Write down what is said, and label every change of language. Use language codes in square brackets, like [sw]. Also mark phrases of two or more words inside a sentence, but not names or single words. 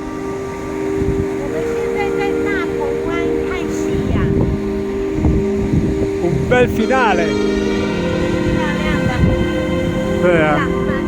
[zh] 我们现在在大鹏湾看夕阳。 [it] Un bel finale. [zh] 漂亮的。对啊。